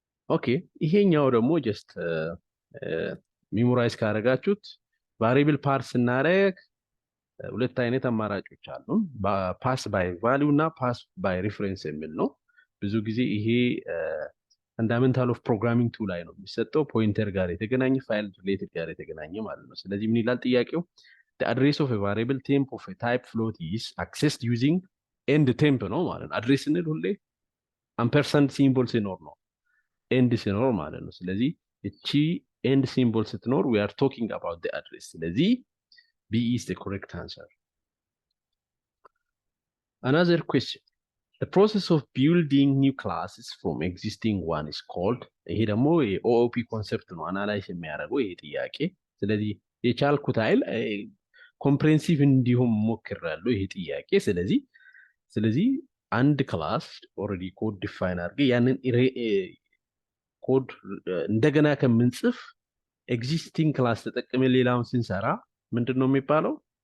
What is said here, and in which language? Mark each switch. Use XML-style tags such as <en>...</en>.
<am>ኦኬ ይሄኛው ደግሞ ጀስት ሜሞራይዝ ካደረጋችሁት ቫሪብል ፓርስ ስናደርግ ሁለት አይነት አማራጮች አሉ። ፓስ ባይ ቫልዩ እና ፓስ ባይ ሪፈረንስ የሚል ነው። ብዙ ጊዜ ይሄ ፈንዳሜንታል ኦፍ ፕሮግራሚንግ ቱ ላይ ነው የሚሰጠው። ፖይንተር ጋር የተገናኘ ፋይል ሪሌትድ ጋር የተገናኘ ማለት ነው። ስለዚህ ምን ይላል ጥያቄው?</am> <en>the address of a variable temp of a type float is accessed using end temp</en> <am>ነው ማለት ነው። አድሬስ ስንል ሁሌ አምፐርሰንት ሲምቦል ሲኖር ነው ኤንድ ሲኖር ማለት ነው። ስለዚህ እቺ ኤንድ ሲምቦል ስትኖር</am> <en>we are talking about the address።</en> <am>ስለዚህ</am> <en>B is the correct answer። Another question. The process of building new classes from existing one is called</en> <am>ይሄ ደግሞ የኦኦፒ ኮንሰፕት ነው አናላይዝ የሚያደርገው ይሄ ጥያቄ። ስለዚህ የቻልኩት አይል ኮምፕሬሄንሲቭ እንዲሁም ሞክራለሁ ይሄ ጥያቄ። ስለዚህ አንድ ክላስ ኦልሬዲ ኮድ ዲፋይን አድርገ ያንን ኮድ እንደገና ከምንጽፍ ኤግዚስቲንግ ክላስ ተጠቅመን ሌላውን ስንሰራ ምንድነው የሚባለው?</am>